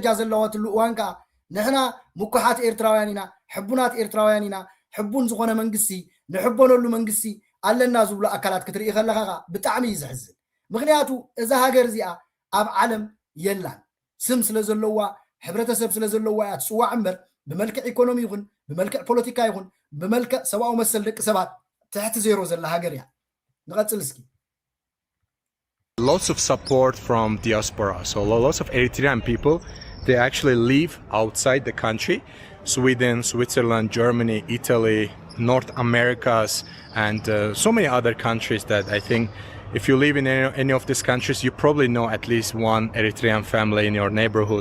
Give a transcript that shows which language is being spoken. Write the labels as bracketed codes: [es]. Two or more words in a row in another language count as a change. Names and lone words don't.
[ti] ዘለዋትሉ እዋንካ ንሕና ምኩሓት ኤርትራውያን ኢና ሕቡናት ኤርትራውያን ኢና ሕቡን ዝኾነ መንግስቲ ንሕቦነሉ መንግስቲ ኣለና ዝብሉ ኣካላት ክትርኢ ከለኻ ብጣዕሚ ይዘሕዝን ምክንያቱ እዛ ሃገር እዚኣ ኣብ ዓለም የላን ስም ስለ ዘለዋ ሕብረተሰብ ስለ ዘለዋ እያ ትፅዋዕ እምበር ብመልክዕ ኢኮኖሚ ይኹን ብመልክዕ ፖለቲካ ይኹን ብመልክዕ ሰብኣዊ መሰል ደቂ ሰባት ትሕቲ ዜሮ ዘላ ሃገር እያ ንቐፅል እስኪ [en] Lots of support from diaspora. So lots of Eritrean people, they actually live outside the country. Sweden, Switzerland, Germany, Italy, North Americas, and so many other countries that I think if you live in any of these countries, you probably know at least one Eritrean family in your neighborhood.